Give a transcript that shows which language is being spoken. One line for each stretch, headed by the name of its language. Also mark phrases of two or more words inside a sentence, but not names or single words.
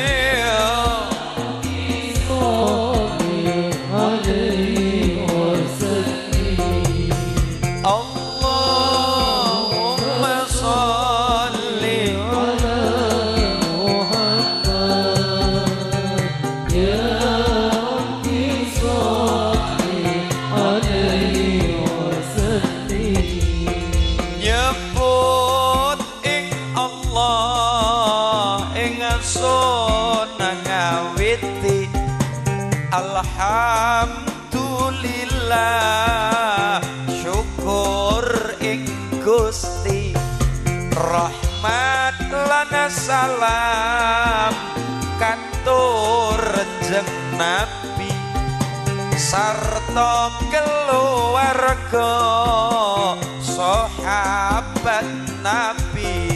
Arabic: اللهم صل على محمد يا رب صل عليه وسلم.
Javanese: Nyebut ing Allah ing sunah ngawiti alhamdulillah syukur ing Gusti rahmat lan salam katur jeneng Nabi sarta keluarga sahabat Nabi.